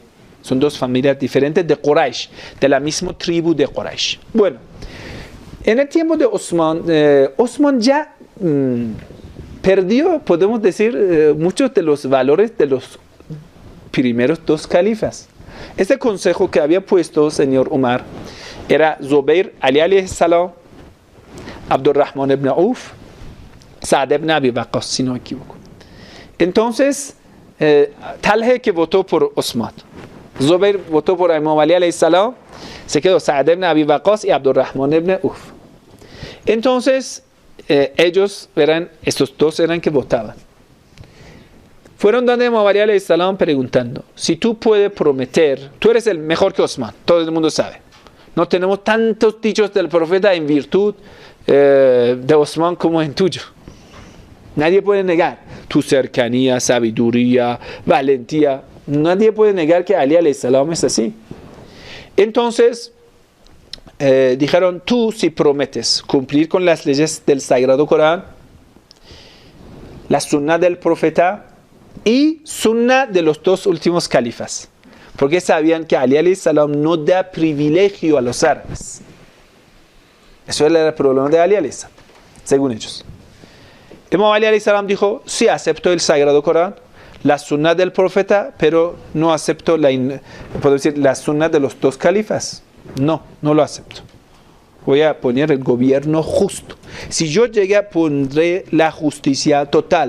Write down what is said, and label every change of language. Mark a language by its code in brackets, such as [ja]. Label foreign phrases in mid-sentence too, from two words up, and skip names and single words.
[es] Son 2 familias diferentes de Quraysh, de la misma tribu de Quraysh. Bueno, en el tiempo de Osman, Osman ya perdió, podemos decir, muchos de los valores de los primeros 2 califas. Este consejo que había puesto el señor Umar era Zubair [ar] عليه السلام, [es] Abdurrahman ibn Auf, Sa'd ibn Abi Waqqas, si no me equivoco. Entonces, Talha que votó por Osman, Zubair votó por Imam Ali [ar] عليه السلام, [es] se quedó Sa'd ibn Abi Waqqas y Abdurrahman ibn Auf. Entonces, estos dos eran que votaban. Fueron donde Imam Ali [ar] عليه السلام [es] preguntando, si tú puedes prometer, tú eres el mejor que Osman, todo el mundo sabe. No tenemos tantos dichos del profeta en virtud de Osman como en tuyo. Nadie puede negar tu cercanía, sabiduría, valentía. Nadie puede negar que Ali [ar] عليه السلام [es] es así. Entonces, dijeron, tú si prometes cumplir con las leyes del Sagrado Corán, la sunna del profeta y sunna de los dos últimos califas. Porque sabían que Ali [ar] عليه السلام [es] no da privilegio a los árabes. Eso era el problema de Ali [ar] عليه السلام, [es] según ellos. Imam Ali [ar] عليه السلام [es] dijo, sí acepto el Sagrado Corán, la sunna del profeta, pero no acepto la sunna de los dos califas. No lo acepto. Voy a poner el gobierno justo. Si yo llegué, pondré la justicia total.